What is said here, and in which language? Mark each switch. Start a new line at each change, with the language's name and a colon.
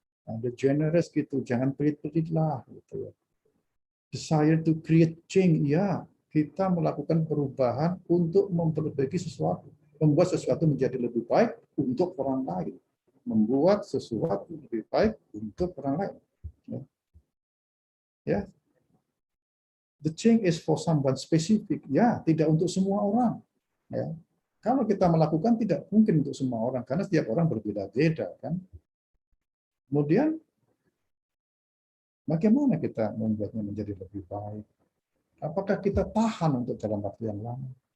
Indonesian: Ada generous gitu, jangan pelit-pelit lah. Gitu ya.
English: Desire to create change,
Indonesian: ya. kita melakukan perubahan untuk memperbaiki sesuatu, membuat sesuatu menjadi lebih baik untuk orang lain, membuat sesuatu lebih baik untuk orang lain.
English: Ya, the change is for someone specific.
Indonesian: Ya, tidak untuk semua orang. Ya, kalau kita melakukan tidak mungkin untuk semua orang karena setiap orang berbeda-beda, kan. Kemudian, bagaimana kita membuatnya menjadi lebih baik? Apakah kita tahan untuk dalam waktu yang lama?